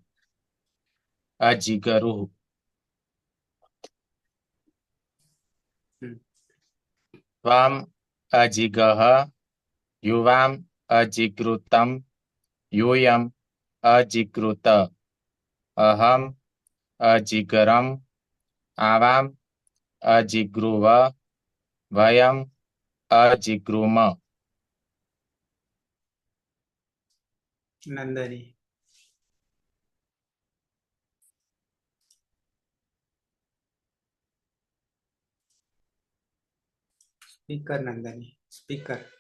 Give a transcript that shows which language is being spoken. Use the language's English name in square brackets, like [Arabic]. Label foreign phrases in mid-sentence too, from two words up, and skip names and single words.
[Sanskrit] અજીગરુઃ. ત્વમ અજીગહ યુવામ અજીગૃતમ યુયમ અજીગૃત. અહમ अजिगरम आवाम अजिग्रुव वयम अजिग्रुम। [English] नंदनी। स्पीकर नंदनी स्पीकर।